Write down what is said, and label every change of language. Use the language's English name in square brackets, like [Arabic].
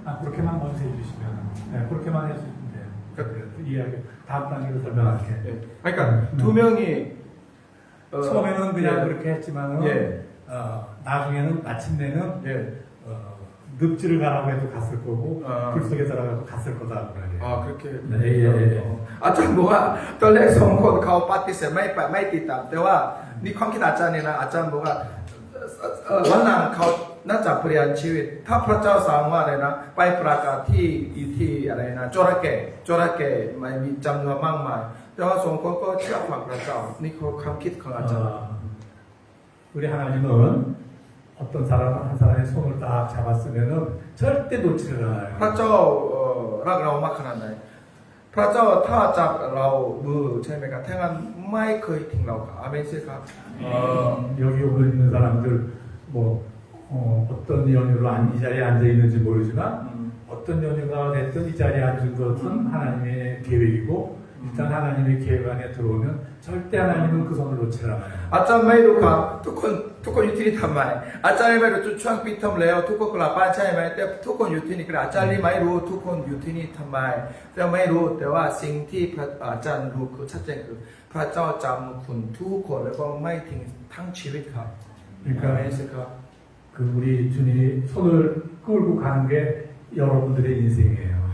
[Korean] 아, 그렇게만 먼저 해주시면, 네, 그렇게만 해주시면 돼요. 그 이야기 다음 단계로 설명할게. 예. 그러니까 두 명이 처음에는 그냥 예. 그렇게 했지만은 예. 나중에는 마침내는 예. 늪지를 가라고 해도 갔을 거고 아. 굴 속에 들어가도 갔을 거다 그러게. 아 그렇게. 네, 예. [Thai] อาจารย์บอกว่าตอนแรกสองคนเขาปฏิเสธไม่ติดตามแต่ว่านี่ความคิดอาจารย์เนี่ยนะอาจารย์บอกว่าวันหลังเขาน่าจะเปลี่ยนชีวิตถ้าพระเจ้าสั่งว่าอะไรนะไปประกาศที่อะไรนะจระเข้มันมีจำนวนมากมายแต่ว่าสองคนก็เชื่อฟังพระเจ้านี่คือความคิดของอาจารย์ [Korean] 우리 하나님은 어떤 사람 한 사람의 손을 딱 잡았으면은 절대 놓지를 않아요. [Thai] พระเจ้ารักเรามากขนาดไหนพระเจ้าถ้าจับเรามือใช่ไหมครับถ้างั้นไม่เคยทิ้งเราครับอาเมนสิครับ [Korean] 여기 오고 있는 사람들 뭐 어떤 연유로 이 자리에 앉아 있는지 모르지만 어떤 연유가 됐든 이 자리에 앉은 것은 하나님의 계획이고 일단 하나님의 계획 안에 들어오면 절대 하나님은 그 손을 놓지 않아요. [Thai] อาจารย์ไม่รู้ครับทุกคนอยู่ที่นี่ทำไมอาจารย์ไม่รู้ช่วงปิดเทอมแล้วทุกคนกลับบ้านใช่ไหมแต่ทุกคนอยู่ที่นี่อาจารย์ไม่รู้ทุกคนอยู่ที่นี่ทำไมแต่ไม่รู้แต่ว่าสิ่งที่อาจารย์รู้คือชัดเจนคือพระเจ้าจำคุณทุกคนแล้วก็ไม่ทิ้งทั้งชีวิตครับอาเมน [Korean] 그러니까 [Thai] สิครับ [Korean] 그 우리 주님이 손을 끌고 가는 게 여러분들의 인생이에요.